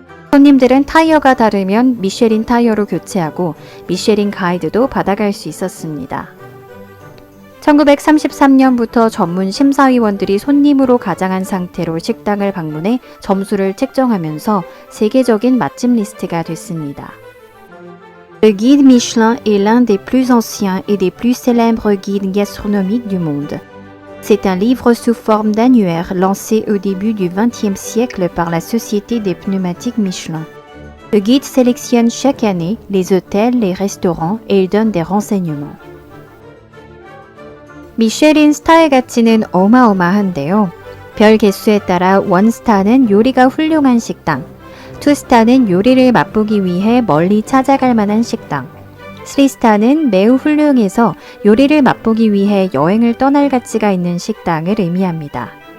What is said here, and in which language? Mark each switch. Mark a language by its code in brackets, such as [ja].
[ko] 손님들은 타이어가 다르면 미쉐린 타이어로 교체하고 미쉐린 가이드도 받아갈 수 있었습니다. 1933년부터 전문 심사위원들이 손님으로 가장한 상태로 식당을 방문해 점수를 책정하면서 세계적인 맛집 리스트가 됐습니다. [fr] Le guide Michelin est l'un des plus anciens et des plus célèbres guides gastronomiques du monde. C'est un livre sous forme d'annuaire lancé au début du XXe siècle par la Société des pneumatiques Michelin. Le guide sélectionne chaque année les hôtels, les restaurants et il donne des renseignements. [ko] 미쉐린 스타의 가치는 어마어마한데요. 별 개수에 따라 1스타는 요리가 훌륭한 식당, 2스타는 요리를 맛보기 위해 멀리 찾아갈 만한 식당, 3스타는 매우 훌륭해서 요리를 맛보기 위해 여행을 떠날 가치가 있는 식당을 의미합니다.